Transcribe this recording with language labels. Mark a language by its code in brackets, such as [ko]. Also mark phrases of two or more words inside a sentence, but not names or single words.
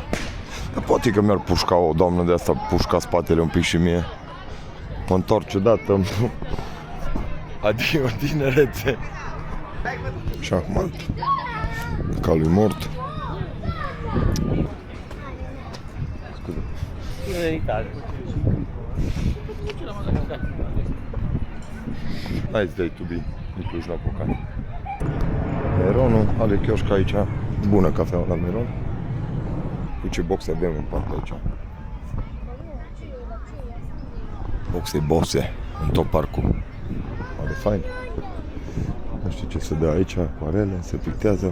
[ro] Dar poate că mi-ar pușca o doamnă de asta, pușca spatele un pic și mie. Mă întorc ciudată. Adio, tinerețe. Șahmat. Calul mort. Scuze. [en] Nice day to be [ro] în Cluj-Napoca. Meronul are chioșc aici. Bună cafea la Meron. Cu ce boxe avem în partea aici. Boxe în tot parcul. Are fain. Nu știu ce se dă aici, acvarele, se pictează.